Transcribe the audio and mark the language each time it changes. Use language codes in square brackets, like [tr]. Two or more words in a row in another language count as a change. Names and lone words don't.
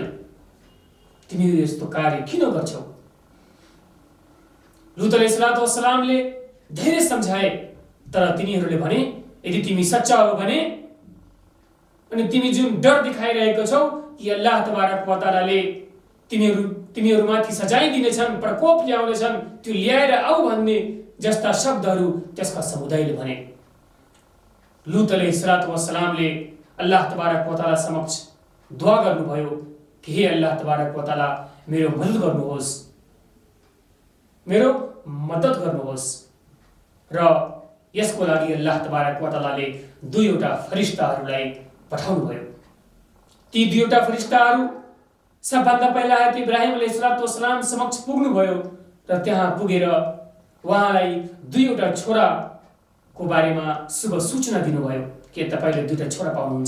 [ne] तिमीहरू यस्तो कार्य किन गर्छौ? लूत [ar] عليه السلام [ne] धेरै सम्झाए, तर तिनीहरूले भने यदि तिमी सच्चा हो भने अनि तिमी जुन डर देखाइरहेको छौ कि [ar] الله تبارك وتعالى [ne] तिमीहरूमाथि सजाय दिनेछन्, प्रकोप ल्याउनेछन्, त्यो ल्याएर आऊ भन्ने जस्ता शब्दहरू त्यसका समुदायले भने। लूत [ar] عليه السلام الله تبارك وتعالى [ne] समक्ष दुआ गर्नुभयो कि हे [ar] الله تبारك وتعالى, [ne] मेरो मदद गर्नुहोस्। र यसको लागि [ar] الله تبارك وتعالى [ne] दुईवटा फरिस्ताहरूलाई पठाउनु भयो। ती दुईवटा फरिस्ताहरू सबभन्दा पहिला इब्राहिम [ar] عليه السلام [ne] समक्ष पुग्नु भयो र त्यहाँ पुगेर उहाँलाई दुईवटा छोराको बारेमा शुभ सूचना दिनुभयो कि तपाईले दुईटा छोरा पाउनुहुन्छ।